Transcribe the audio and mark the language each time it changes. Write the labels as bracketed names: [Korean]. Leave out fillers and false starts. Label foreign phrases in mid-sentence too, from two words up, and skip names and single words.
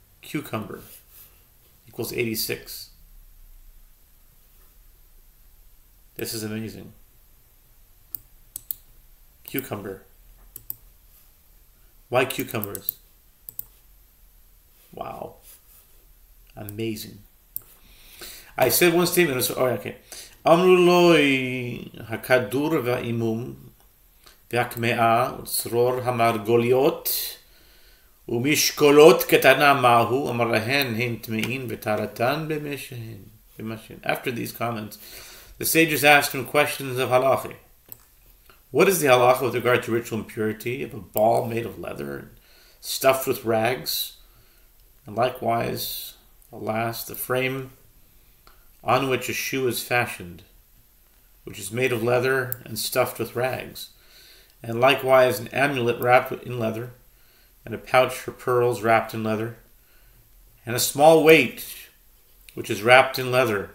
[English] cucumber equals 86. This is amazing. Cucumber. Why cucumbers? Wow. Amazing. I said one statement. [Hebrew] Okay. אמרו לו הכדור והאימום והקמיע וצרור המרגליות ומשקולת קטנה מהו אמר להן הן טמאין וטהרתן במשמשן. [English] After these comments, the sages asked him questions of halacha. What is the halacha with regard to ritual impurity of a ball made of leather and stuffed with rags? And likewise, alas, the frame on which a shoe is fashioned, which is made of leather and stuffed with rags, and likewise an amulet wrapped in leather, and a pouch for pearls wrapped in leather, and a small weight which is wrapped in leather.